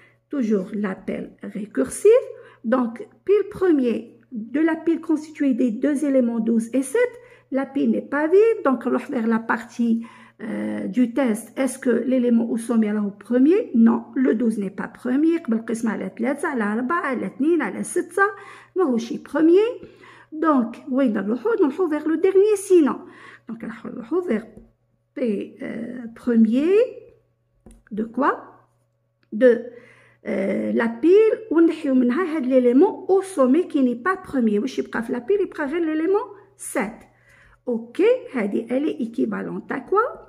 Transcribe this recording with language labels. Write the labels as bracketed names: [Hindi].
[French] Toujours l'appel récursif. Donc, pile premier de la pile constituée des deux éléments 12 et 7. La pile n'est pas vide. Donc, on va vers la partie du test. Est-ce que l'élément au sommet est au premier? Non, le 12 n'est pas premier. [Arabic] بالقسمة على 3 على 4 على 2 على 6 ماهوش premier. [French] Donc, oui, on vers le dernier sinon. Donc, on vers P premier de quoi? De la pile, on a l'élément au sommet qui n'est pas premier. La pile, il prend l'élément 7. Ok, elle est équivalente à quoi?